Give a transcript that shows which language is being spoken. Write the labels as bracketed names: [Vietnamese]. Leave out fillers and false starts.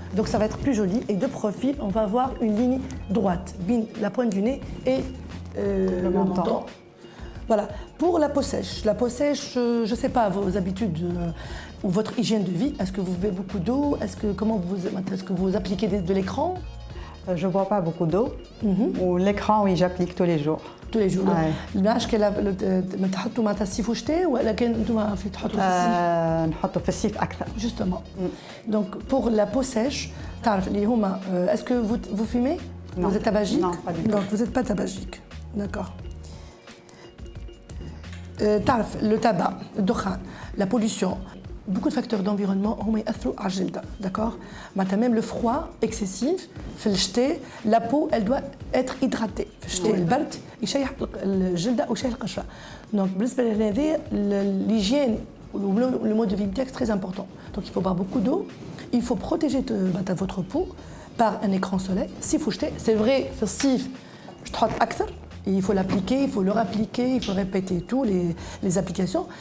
[French] Donc ça va être plus joli et de profil, on va avoir une ligne droite, la pointe du nez et le menton. Voilà. Pour la peau sèche, je ne sais pas vos habitudes ou votre hygiène de vie. Est-ce que vous buvez beaucoup d'eau? Est-ce que vous appliquez de l'écran? Je ne bois pas beaucoup d'eau. Ou l'écran, oui, j'applique tous les jours. tous les jours. [Arabic] المنعش ما تحطوا معناتها الصيف وشتاء ولا كان انتم في تحطوا في الصيف؟ نحطوا في الصيف أكثر. [French] Justement. Donc pour la peau sèche, تعرف اللي هما est-ce que vous fumez? Non. Vous êtes tabagique? Non, pas du tout. Donc vous n'êtes pas tabagique. D'accord. تعرف le tabac, الدخان, la pollution, beaucoup de facteurs d'environnement هما يأثروا على الجلد, d'accord? Même le froid excessif, في الشتاء, la peau elle doit être hydratée. [Arabic] في الشتاء البرد يشيح الجلد ويشيح القشرة. [French] Donc بالنسبة لهذا l'hygiène, le mode de vie est très important. Donc il faut boire beaucoup d'eau, il faut protéger votre peau par un écran soleil. Si faut jeter, c'est vrai, في الصيف je تحط أكثر. Il faut l'appliquer, il faut le rappliquer, il faut répéter tous les applications.